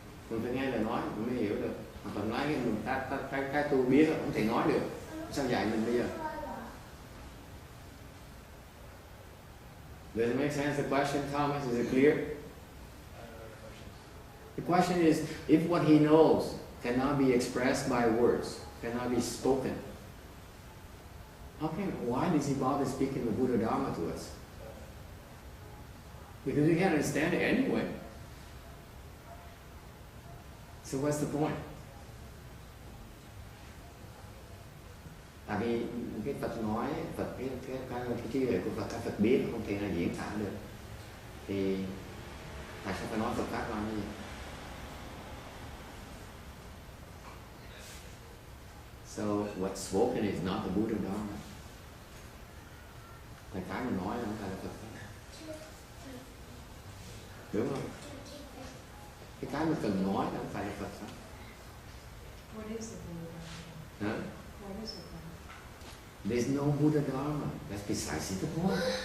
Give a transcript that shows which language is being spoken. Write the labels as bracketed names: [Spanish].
[Vietnamese] Mình phải nghe lời nói mình mới hiểu được. Phật nói cái tôi biết không thể nói được, sao dạy mình bây giờ? [English] Does it make sense? The question, Thomas, is it clear? The question is, if what he knows cannot be expressed by words, cannot be spoken, why does he bother speaking the Buddha Dharma to us? Because we can't understand it anyway. So what's the point? [Vietnamese] Tại vì cái Phật nói, cái trí huệ của Phật, cái Phật biết không thể là diễn tả được, thì tại sao phải nói Phật pháp làm gì? [English] So what's spoken is not the Buddha Dharma. [Vietnamese] Cái mình nói không phải là Phật pháp, đúng không? Cái mình cần nói không phải là Phật pháp. [English] What is the Buddha Dharma? Huh? What is it? There's no Buddha Dharma. That's precisely the point.